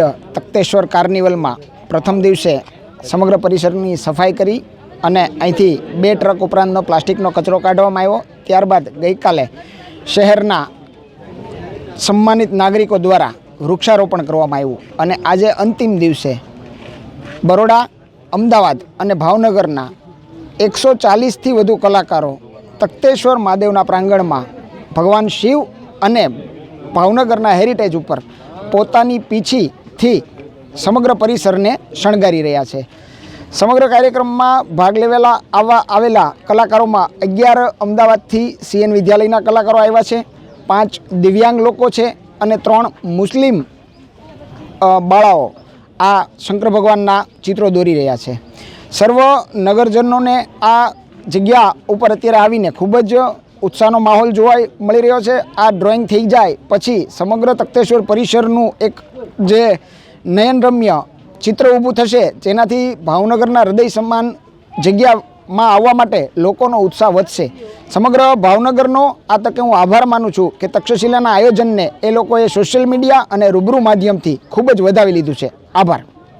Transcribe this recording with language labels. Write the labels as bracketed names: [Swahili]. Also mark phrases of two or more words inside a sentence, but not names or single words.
[Gujarati] તખ્તેશ્વર કાર્નિવલ માં પ્રથમ દિવસે સમગ્ર પરિસરની સફાઈ કરી અને અહીંથી 2 ટ્રક ઉપરાંતનો પ્લાસ્ટિકનો કચરો કાઢવામાં આવ્યો। ત્યારબાદ ગઈ કાલે શહેરના સન્માનિત નાગરિકો દ્વારા વૃક્ષારોપણ કરવામાં આવ્યું અને આજે અંતિમ દિવસે બરોડા, અમદાવાદ અને ભાવનગરના 140 થી વધુ કલાકારો તખ્તેશ્વર મહાદેવના પ્રાંગણમાં ભગવાન શિવ અને ભાવનગરના હેરિટેજ પર પોતાની પીંછી થી સમગ્ર પરિસર ને શણગારી રહ્યા છે। સમગ્ર કાર્યક્રમ માં ભાગ લેવેલા આવેલા કલાકારો માં 11 અમદાવાદ થી સીએન વિદ્યાલયના કલાકારો આવ્યા છે, 5 દિવ્યાંગ લોકો છે અને 3 મુસ્લિમ બાળાઓ આ શંકર ભગવાનના ચિત્રો દોરી રહ્યા છે। સર્વ નગરજનો ને આ જગ્યા ઉપર અત્યારે આવીને ખૂબ જ ઉત્સાહનો માહોલ જોવા મળી રહ્યો છે। આ ડ્રોઇંગ થઈ જાય પછી સમગ્ર તખ્તેશ્વર પરિસરનું એક જે નયનરમ્ય ચિત્ર ઊભું થશે જેનાથી ભાવનગરના હૃદય સન્માન જગ્યામાં આવવા માટે લોકોનો ઉત્સાહ વધશે। સમગ્ર ભાવનગરનો આ તકે હું આભાર માનું છું કે તક્ષશિલાના આયોજનને એ લોકોએ સોશલ મીડિયા અને રૂબરૂ માધ્યમથી ખૂબ જ વધાવી લીધું છે। आभार।